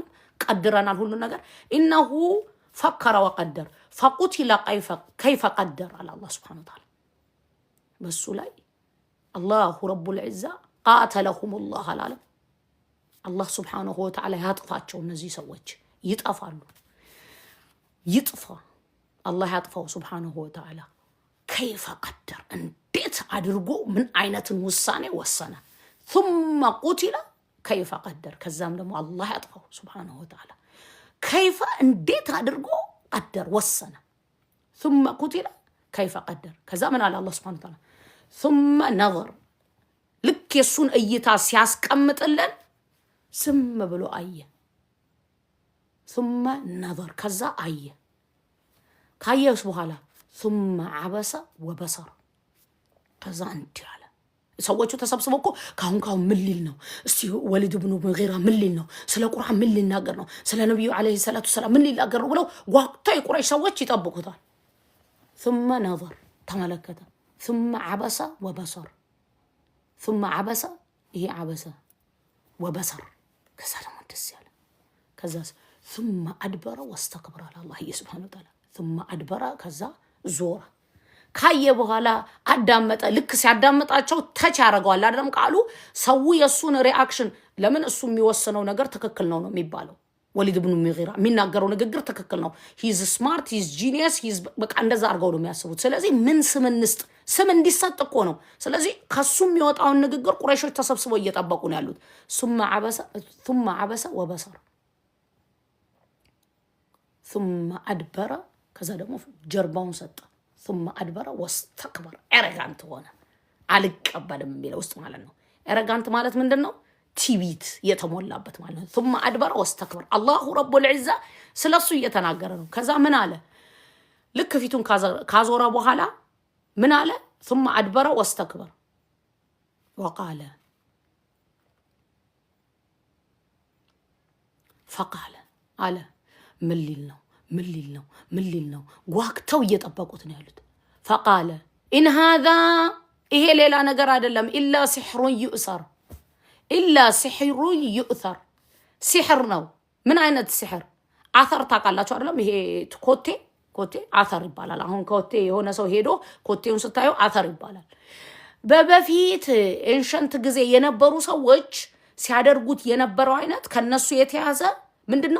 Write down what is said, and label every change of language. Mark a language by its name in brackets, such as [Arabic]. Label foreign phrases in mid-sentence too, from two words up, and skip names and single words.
[Amharic] ቀድረናል ሁሉ ነገር። [Arabic] إنه فكر وقدر فقتل كيف قدر አለ الله سبحانه وتعالى። [Amharic] በሱ ላይ [Arabic] الله رب العزة قاتلهم الله አላለም? الله سبحانه وتعالى [Amharic] ያጥፋቸው። እነዚህ ሰዎች ይጠፋሉ። ይጥፋ አላህ ያጥፋው [Arabic] سبحانه وتعالى። [Amharic] ከይፈ ቀደር እንዴት አድርጎ ምን አይነትን ውሳኔ ወሰነ። [Arabic] ثم قتل كيف قدر [Amharic] ከዛም ደግሞ አላህ ያጥፋው [Arabic] سبحانه وتعالى። [Amharic] ከይፈ እንዴት አድርጎ ቀደር ወሰነ። [Arabic] ثم قتل كيف قدر [Amharic] ከዛ ምን አለ [Arabic] الله سبحانه وتعالى ثم نظر [Amharic] ልክ የሱን እይታ ሲያስቀምጥልን ዝም ብሎ አየ። [Arabic] ثم نظر [Amharic] ከዛ አየ። ካየስ በኋላ [Arabic] ثم عبس وبصر [Amharic] ከዛ እንዲህ አለ። ሰዎቹ ተሰብስበው እኮ ካሁን ምን ሊል ነው? እስቲ ወሊድ ብኑ ሙጊራ ምን ሊል ነው? ስለ ቁርአን ምን ሊናገር ነው? ስለ ነብዩ [Arabic] عليه الصلاة السلام [Amharic] ምን ሊናገር ነው ብለው ጓግተው የቁረይሽ ሰዎች ይጠብቁታል። [Arabic] ثم نظر [Amharic] ተመለከተ። [Arabic] ثم عبس وبصر ثم [Amharic] عبس ይሄ [Arabic] عبس وبصر [Amharic] ከዛ ደግሞ ደስ ያለ ከዛ [Arabic] ثم أدبر واستكبر على الله سبحانه وتعالى ثم أدبر [Amharic] ከዛ ዞረ። ካየ በኋላ አዳመጠ። ልክ ሲያዳመጣቸው ተች ያደርገዋል አይደለም ቃሉ። ሰው የሱን ሪአክሽን ለምን እሱ የሚወስነው ነገር ትክክል ነው ነው የሚባለው። ወሊድ ብኑ ሙጊራ የሚናገረው ንግግር ትክክል ነው። [English] he's smart he's genius he's [Amharic] በቃ እንደዛ አድርገው ነው የሚያስቡት። ስለዚህ ምን ስም እንስጥ? ስም እንዲሰጥ እኮ ነው። ስለዚህ ከሱ የሚወጣውን ንግግር ቁረይሾች ተሰብስበው እየጠበቁ ነው ያሉት። [Arabic] ثم عبس وبصر ثم أدبر [Amharic] ከዛ ደግሞ ጀርባውን ሰጠ። [Arabic] ثم أدبر واستكبر [Amharic] ኤረጋንት ሆነ። አልቀበልም የሚለው ውስጥ ማለት ነው። ኤረጋንት ማለት ምንድነው? ቲቢት የተሞላበት ማለት ነው። [Arabic] ثم أدبر واستكبر الله رب العزة [Amharic] ስለሱ እየተናገረ ነው። ከዛ ምን አለ? ልክ ፊቱን ካዞረ በኋላ ምን አለ? [Arabic] ثم أدبر واستكبر وقال فقال [Amharic] አለ ምን ሊል ነው ጓግተው እየጠበቁት ነው ያሉት። [Arabic] فقال إن هذا [Amharic] ይሄ ሌላ ነገር አይደለም [Arabic] إلا سحر يؤثر [Amharic] ሲሕር ነው። ምን አይነት ሲሕር? አተር ታውቃላችሁ አይደለም? ይሄ ኮቴ አተር ይባላል። አሁን ኮቴ የሆነ ሰው ሄዶ ኮቴውን ስታዩ አተር ይባላል። በበፊት ኤንሸንት ጊዜ የነበሩ ሰዎች ሲያደርጉት የነበረው አይነት ከነሱ የተያዘ ምንድነው?